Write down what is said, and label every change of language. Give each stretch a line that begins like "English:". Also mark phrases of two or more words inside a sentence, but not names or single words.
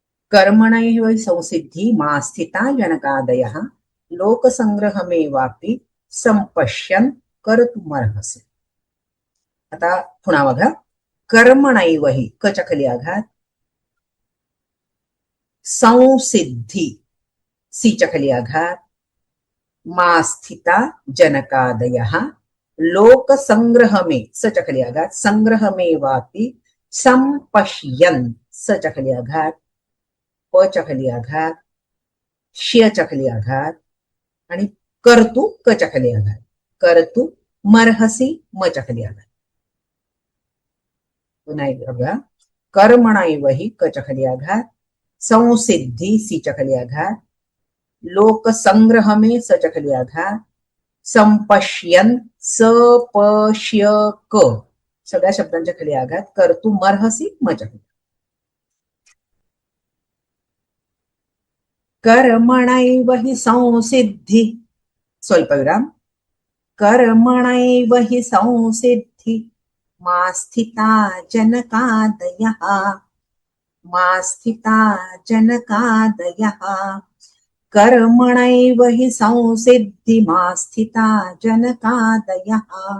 Sanskrit: कर्मणैव संसिद्धि मा स्थिता जनकादयः लोकसंग्रहमेवापि संपश्यन् कर्तुमर्हसि.
Marathi: आता पुन्हा बघा.
Sanskrit: कर्मणैव हि
Marathi: कच्या खाली आघात, संसिद्धि सीच्या खाली आघात,
Sanskrit: मा स्थिता जनकादयः लोकसंग्रहमे
Marathi: सच्या खाली आघात,
Sanskrit: संग्रहमेवापि संपश्यन्
Marathi: सच्या खाली आघात, पच्या खाली आघात, श्यच्या खाली आघात आणि कर्तु कच्या खाली आघात,
Sanskrit: कर्तु मर्हसि
Marathi: मच्या खाली आघात. पुन्हा एकदा बघा.
Sanskrit: कर्मणैव हि
Marathi: कच्या खाली आघात, संसिद्धि सीच्या खाली आघात, लोकसंग्रहमे सच्या खाली आघात, संपश्यन् सपश्यक सगळ्या शब्दांच्या खाली आघात,
Sanskrit: कर्तु मर्हसि
Marathi: मच्या खाली.
Sanskrit: कर्मणैव हि संसिद्धि स्वल्पविराम. कर्मणैव हि संसिद्धि मा स्थिता जनकादयः मा स्थिता जनकादयः कर्मणैव हि संसिद्धि मा स्थिता जनकादयः